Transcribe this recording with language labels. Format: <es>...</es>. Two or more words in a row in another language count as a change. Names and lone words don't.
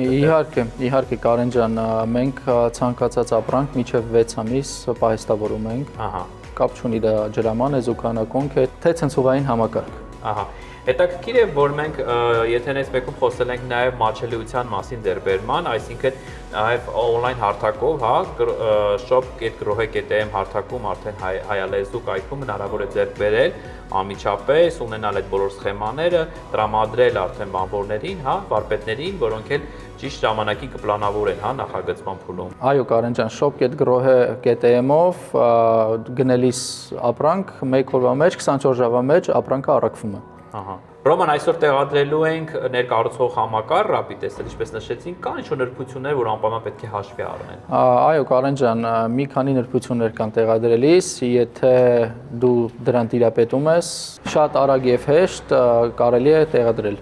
<hy>Իհարկե Կարեն ջան, մենք ցանկացած ապրանք մինչեւ 6 ամիս պայստավորում ենք։ Ահա։ Կապ չունի դա ջրաման է, զուգանակոնք է, թե ցնցուղային համակարգ։ Ահա։ Հետաքրքիր է, որ մենք եթերից մեկում խոսել ենք նաև մատչելիության մասին ձեռբերման, այսինքն նաև on-line հարթակով, հա, shop.grohe.am հարթակում արդեն հայալեզու կայքում հնարավոր է ձեռք բերել անմիջապես, ունենալ այդ բոլոր սխեմաները, տրամադրել արդեն բանվորներին, հա, վարպետներին, որոնք էլ ճիշտ ժամանակին կպլանավորեն, հա, նախագծման փուլում։ Այո, Կարեն ջան, shop.grohe.am-ով գնելիս ապրանք 1 օրվա մեջ, 24 ժամվա մեջ ապրանքը առաքվում է։ Ահա։ Ռոման, այսօր տեղադրելու ենք ներկառուցող համակարգ Rapid SL, ինչպես նշեցինք, կան ինչ-որ նրբություններ, որ անպայման պետք է հաշվի առնեն։ Այո, Կարեն ջան, մի քանի նրբություններ կան տեղադրելիս, եթե դու դրան տիրապետում ես, շատ արագ եւ հեշտ կարելի է տեղադրել։</hy>